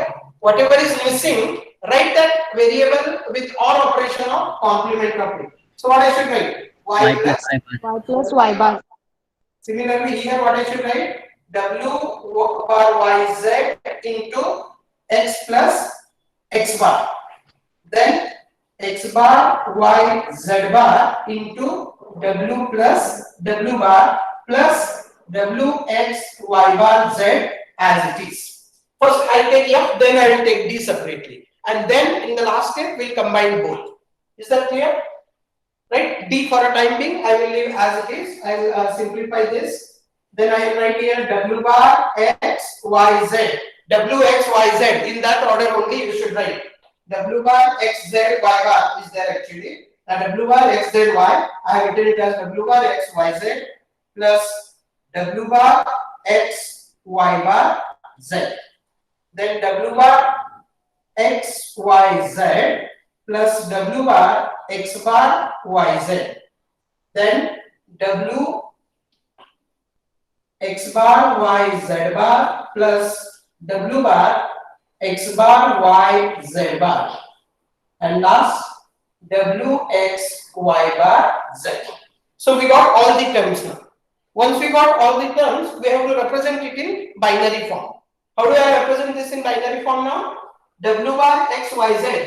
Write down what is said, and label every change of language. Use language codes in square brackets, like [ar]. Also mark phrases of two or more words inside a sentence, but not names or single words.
[en] Whatever is missing, write that variable with all operation of complement of it. So what I should write? Y plus. Y plus Y bar. Similarly, here what I should write? W bar Y Z into X plus X bar. Then X bar Y Z bar into W plus W bar plus W X Y bar Z as it is. First I take F, then I will take D separately. And then in the last step, we'll combine both. Is that clear? Right? D for a time being, I will leave as it is. I will simplify this. Then I will write here W bar X Y Z. W X Y Z. In that order only you should write. W bar X Z Y bar is there actually. Now W bar X Z Y. I have written it as W bar X Y Z plus W bar X Y bar Z. Then W bar X Y Z plus W bar X bar Y Z. Then W X bar Y Z bar plus W bar X bar Y Z bar. And last W X Y bar Z. So we got all the terms now. Once we got all the terms, we have to represent it in binary form. How do I represent this in binary form now? W bar X Y Z.